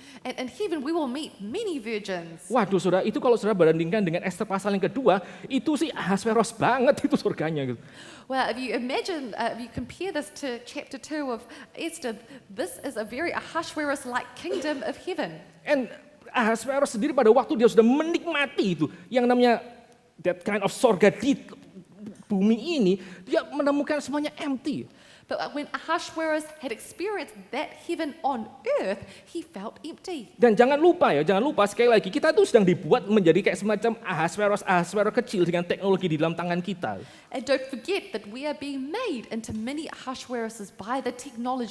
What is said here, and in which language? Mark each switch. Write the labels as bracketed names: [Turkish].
[English] And in heaven we will meet many virgins. [Indonesian] Waduh saudara, itu kalau saudara bandingkan dengan Esther pasal yang kedua, itu sih Ahasuerus banget itu surganya gitu. [English] Well, if you imagine, if you compare this to chapter 2 of Esther, this is a very Ahasuerus-like kingdom of heaven. And [Indonesian] Ahasuerus sendiri pada waktu dia sudah menikmati itu, yang namanya [English] that kind of [Indonesian] sorga di bumi ini, dia menemukan semuanya empty. [English] But when Ahasuerus had experienced that heaven on earth, he felt empty. [Indonesian] Dan jangan lupa sekali lagi, kita tuh sedang dibuat menjadi kayak semacam Ahasuerus kecil dengan teknologi di dalam tangan kita. [English] And don't forget that we are being made into mini Ahasueruses by the technology